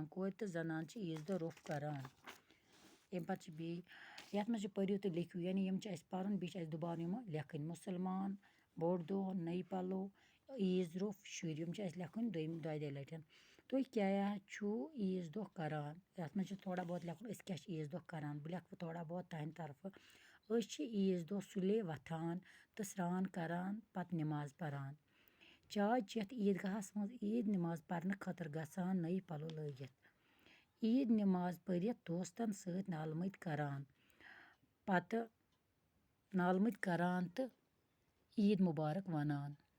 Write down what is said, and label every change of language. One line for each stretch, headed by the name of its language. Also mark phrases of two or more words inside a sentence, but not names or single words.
Kashmiri: कोर तो जनान ईद दह रुफ करान। अम पे ये पढ़ो तो लिखो यानी यम पढ़न बे दुबान यम लेखन। मुसलमान बोड़ दह नई पलो ईद रुफ शुर यम लेखन दो लटन। तुम क्या ईद दह करान। ये
Hindi: थोड़ा बहुत
Kashmiri: लिखन अस क्या ईद दह करान। बह लिख
Hindi: थोड़ा बहुत
Kashmiri: तहद तरफ ईद दह सुले वथान तो स्रान करान पत नमाज परान। चाय चेत ईदगाहस मज ईद नमाज पर्न खतर गसान नई पलो लगित। ईद नमाज परित दोस्तन सत नालमत करान तो
Arabic: عيد مبارك
Kashmiri: वनान।